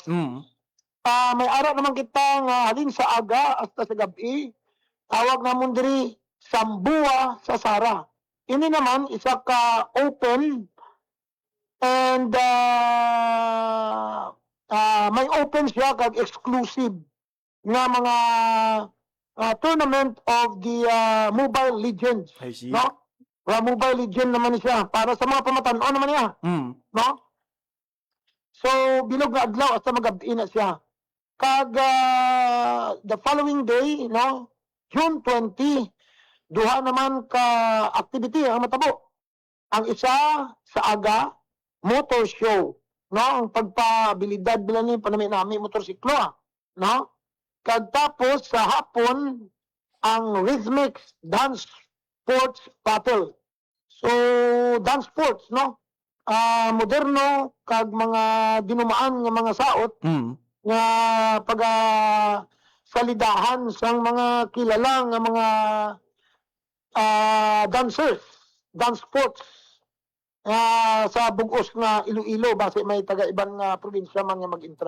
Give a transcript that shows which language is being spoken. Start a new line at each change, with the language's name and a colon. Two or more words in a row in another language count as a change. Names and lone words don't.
Hiligaynon: May araw naman kita nga halin sa aga hasta sa gabi. Tawag namon diri Sambua sa Sara. Ini naman isa ka
English: open and
Hiligaynon: may open siya kag exclusive nga mga
English: tournament of the
Hiligaynon: Mobile Legends. No? Mobile Legend naman siya para sa mga pamatan-on naman niya. No? So bilog nga adlaw hasta magabi na siya. Kag
English: the following day,
Hiligaynon: no, June 20, duha naman ka activity ang matabo. Ang isa sa aga,
English: motor show,
Hiligaynon: no, ang pagpabilidad bila ni panami-nami motorsiklo, no? Kag tapos sa hapon ang
English: rhythmic dance sports battle. So dance sports,
Hiligaynon: no? Moderno kag mga dinumaan nga mga saot nga salidahan sang mga kilala nga mga dancers,
English: dance sports
Hiligaynon: sa bugos nga Iloilo base may taga-ibang probinsya man nga mag-intra.